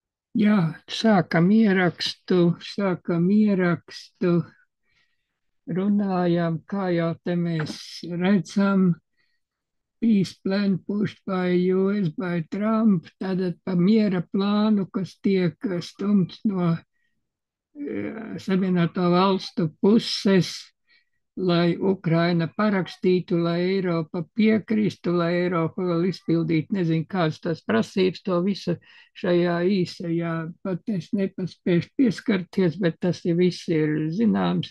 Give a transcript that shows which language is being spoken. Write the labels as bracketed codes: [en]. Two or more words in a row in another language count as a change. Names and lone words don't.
[lv] Jā, sākam ierakstu, runājām, kā jau te mēs redzam, [en] peace plan pushed by US, by Trump, [lv] tātad pa miera plānu, kas tiek stumts no Savienoto valstu puses, lai Ukraina parakstītu, lai Eiropa piekristu, lai Eiropa vēl izpildītu, nezinu, kādas tās prasības, to visu šajā īsajā pat es nepaspēšu pieskarties, bet tas ir viss ir zināms.